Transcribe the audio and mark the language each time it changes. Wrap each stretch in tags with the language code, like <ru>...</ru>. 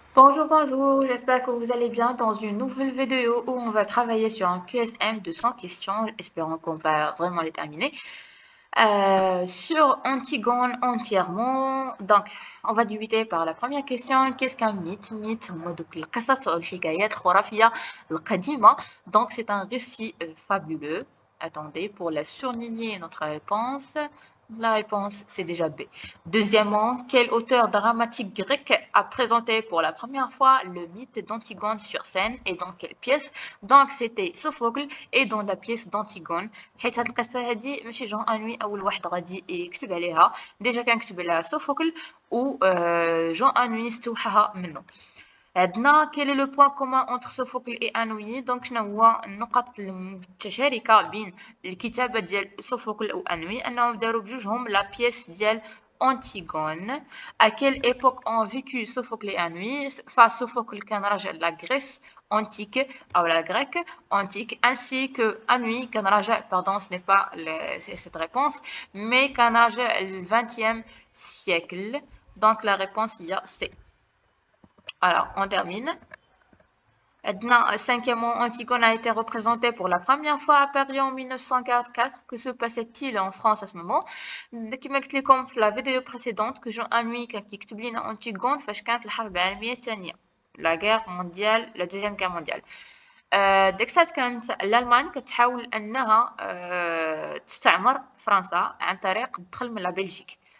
<fr>Bonjour, bonjour, j'espère que vous allez bien dans une nouvelle vidéo où on va travailler sur un QSM de 100 questions, espérons qu'on va vraiment les terminer. Sur Antigone entièrement, donc on va débuter par la première question. Qu'est-ce qu'un mythe?</fr> <ar>Mythe هما دوك القصص والحكايات الخرافية القديمة.</ar> <fr>Donc c'est un récit fabuleux. Attendez, pour la surligner notre réponse. La réponse, c'est déjà B. Deuxièmement, quel auteur dramatique grec a présenté pour la première fois le mythe d'Antigone sur scène et dans quelle pièce? Donc, c'était Sophocle et dans la pièce d'Antigone.</fr> <ar>حيت هاد القصة هادي ماشي جون انوي أول واحد غادي يكتب عليها ديجا كان كتب عليها سوفوكل و جون انوي استوحاها منه. عندنا</ar> <fr>quel est le point commun entre Sophocle et Anouilh</fr> <ar>donc شنو هو النقط المتشاركة بين الكتابة ديال سوفوكل و أنوي أنهم داروا بجوجهم</ar> <fr>لا بيس ديال</fr> <ar>Antigone.</ar> <fr>À quelle époque ont vécu Sophocle et Anouilh? Sophocle</fr> <ar>كان راجع</ar> <fr>لا Grèce antique ou la grecque antique ainsi que Anouilh</fr> <ar>كان راجع</ar> <fr>pardon ce n'est pas cette réponse mais</fr> <ar>كان راجع</ar> <fr>le 20e siècle donc la réponse il y a C. Alors, on termine. Cinquièmement, Antigone a été représentée pour la première fois à Paris en 1944. Que se passait-il en France à ce moment?</fr> <ar>كما قلت لكم في</ar> <fr>la vidéo précédente</fr> <ar>que Jean Anouilh كان كيكتب لنا Antigone فاش كانت الحرب العالمية الثانية.</ar> <fr>La deuxième guerre mondiale.</fr> <ar>ديك الساعات كانت الألمان كتحاول أنها تستعمر فرنسا عن طريق الدخل من بلجيك.</ar>